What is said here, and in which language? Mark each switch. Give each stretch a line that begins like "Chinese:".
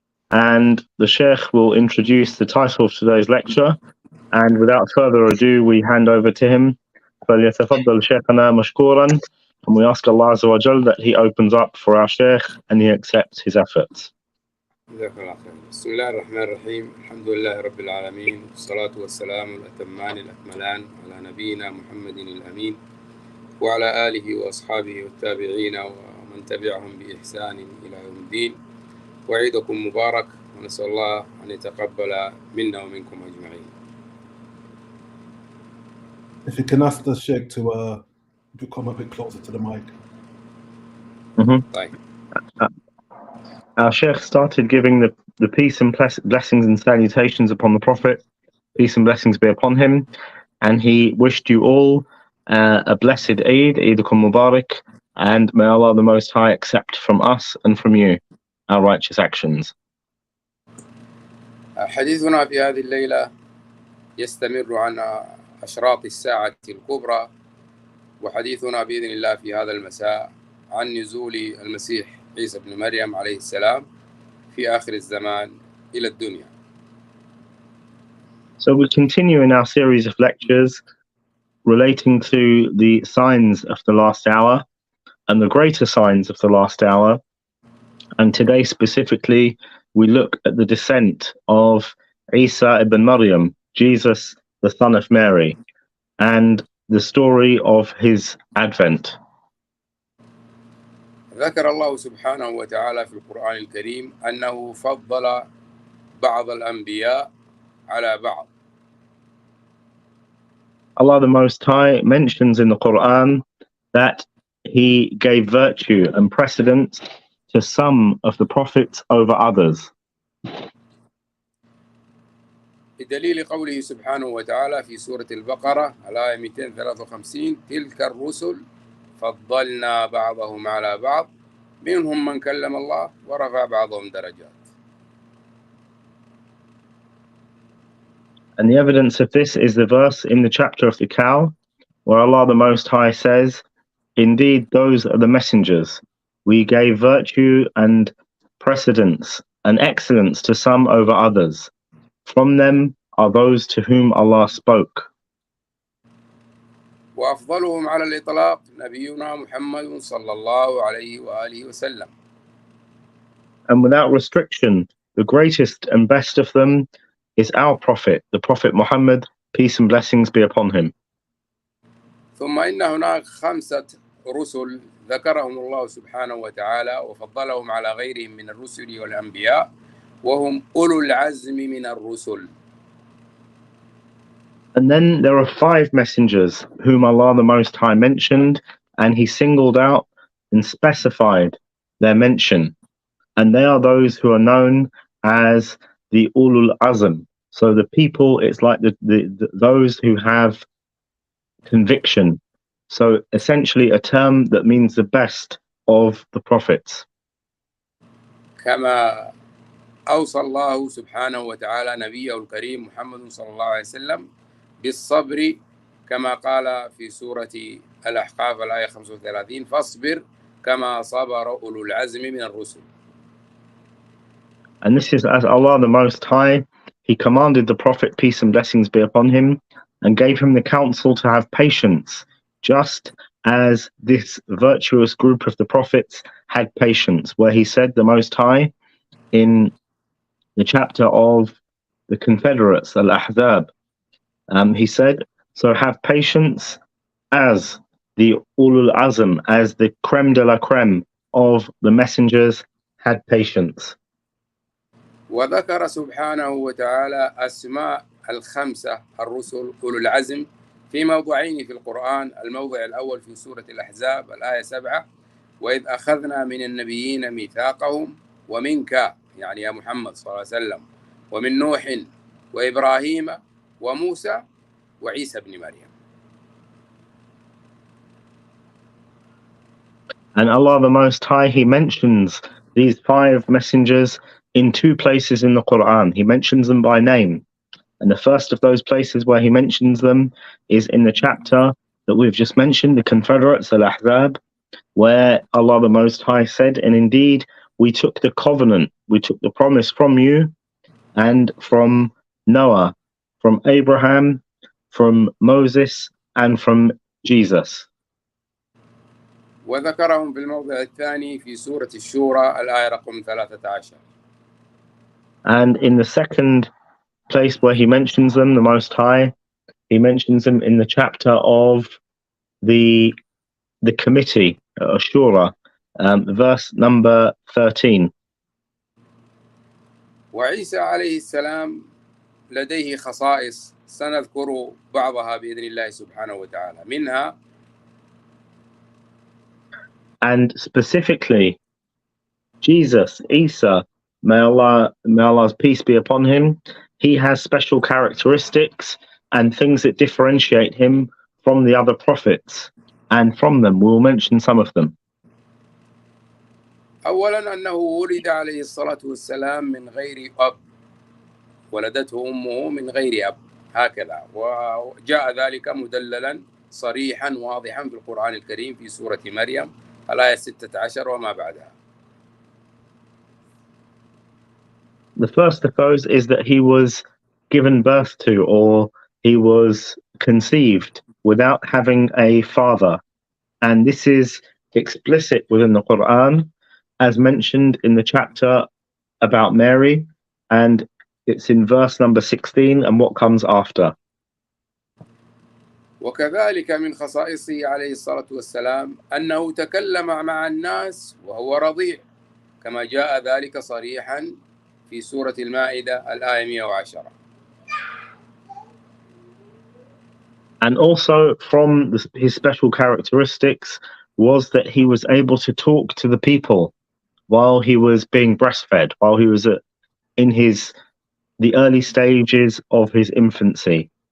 English: And the Sheikh will introduce the title of today's lecture. And without further ado, we hand over to him.
Arabic: فَلْيَتَفَضَّلْ شَيْخَنَا مَشْكُورًا.
English: And we ask Allah Azza wa Jal that He opens up for our Sheikh and He accepts his efforts.
Arabic: بسم الله الرحمن الرحيم الحمد لله رب العالمين والصلاة والسلام الأتمان الأكملان على نبينا محمد الأمين وعلى آله وأصحابه والتابعين ومن تبعهم بإحسان إلى يوم الدين. وعيدكم مبارك ونسأل الله أن يتقبل منا ومنكم أجمعين.
English: If you can ask the Sheikh to come a bit closer to the mic.
Arabic: طيب.
English: Our Sheikh started giving the peace and blessings and salutations upon the Prophet. Peace and blessings be upon him. And he wished you all a blessed Eid,
Arabic: Eidukum Mubarak,
English: and may Allah the Most High accept from us and from you our righteous actions.
Arabic: حديثنا في هذه الليلة يستمر عن أشراط الساعة الكبرى، وحديثنا بإذن الله في هذا المساء عن نزول المسيح عيسى بن مريم عليه السلام في آخر الزمان إلى الدنيا.
English: So we continue in our series of lectures relating to the signs of the last hour and the greater signs of the last hour. And today specifically, we look at the descent of Isa ibn Maryam, Jesus, the son of Mary, and the story of his advent.
Arabic: ذكر الله سبحانه وتعالى في القرآن الكريم أنه فضل بعض الأنبياء على بعض.
English: Allah the Most High mentions in the Quran that He gave virtue and precedence to some of the prophets over others.
Arabic: بدليل قوله سبحانه وتعالى في سورة البقرة الآية 253 تلك الرسل فضلنا بعضهم على بعض منهم من كلم الله ورفع بعضهم درجات.
English: And the evidence of this is the verse in the chapter of the cow, where Allah the Most High says, indeed those are the messengers. We gave virtue and precedence and excellence to some over others. From them are those to whom Allah spoke.
Arabic: وأفضلهم على الإطلاق نبينا محمد صلى الله عليه وآله وسلم.
English: And without restriction, the greatest and best of them is our Prophet, the Prophet Muhammad, peace and blessings be upon him.
Arabic: ثم إن هناك 5 رسل ذكرهم الله سبحانه وتعالى وفضلهم على غيرهم من الرسل والأنبياء وهم أولو العزم من الرسل.
English: And then there are 5 messengers whom Allah the Most High mentioned, and He singled out and specified their mention. And they are those who are known as the Ulul Azm. So the people, it's like those who have conviction. So essentially a term that means the best of the prophets.
Arabic: كما أوصى الله سبحانه وتعالى نبيه الكريم محمد صلى الله عليه وسلم بالصبر كما قال في سورة الأحقاف الآية 35 فاصبر كما صبر أولو العزم من الرسل.
English: And this is as Allah the Most High, He commanded the Prophet, peace and blessings be upon him, and gave him the counsel to have patience, just as this virtuous group of the prophets had patience, where He said, the Most High, in the chapter of the Confederates, Al-Ahzab, He said, so have patience as the Ulul Azm, as the creme de la creme of the messengers had patience.
Arabic: وذكر سبحانه وتعالى أسماء 5 الرسل أولو العزم في موضعين في القرآن. الموضع الأول في سورة الأحزاب الآية 7 وإذ أخذنا من النبيين ميثاقهم ومنك يعني يا محمد صلى الله عليه وسلم ومن نوح وإبراهيم وموسى وعيسى بن مريم.
English: And Allah the Most High, He mentions these 5 messengers in 2 places in the Quran. He mentions them by name. And the first of those places where He mentions them is in the chapter that we've just mentioned, the Confederates, Al-Ahzab, where Allah the Most High said, and indeed we took the covenant, we took the promise from you and from Noah, from Abraham, from Moses, and from Jesus.
Arabic: وذكرهم في الموضع الثاني في سورة الشورى الآية رقم 13.
English: And in the second place where He mentions them, the Most High, He mentions them in the chapter of the committee, Shura, verse number 13.
Arabic: وعيسى عليه السلام لديه خصائص سنذكر بعضها بإذن الله سبحانه وتعالى منها.
English: And specifically, Jesus, Isa, may Allah's peace be upon him, he has special characteristics and things that differentiate him from the other prophets. And from them, we'll mention some of them.
Arabic: أولا أنه ولد عليه الصلاة والسلام من غير أب، ولدته أمه من غير أب، هكذا، وجاء ذلك مدللا صريحا واضحا في القرآن الكريم في سورة مريم الآية 16 وما بعدها.
English: The first of those is that he was given birth to, or he was conceived without having a father. And this is explicit within the Quran, as mentioned in the chapter about Mary, and it's in verse number 16 and what comes after.
Arabic: وكذلك من خصائصه عليه الصلاة والسلام أنه تكلم مع الناس وهو رضيع، كما جاء ذلك صريحا في سورة المائدة الآية 110.
English: And also from his special characteristics was that he was able to talk to the people while he was being breastfed, while he was in the early stages of his infancy.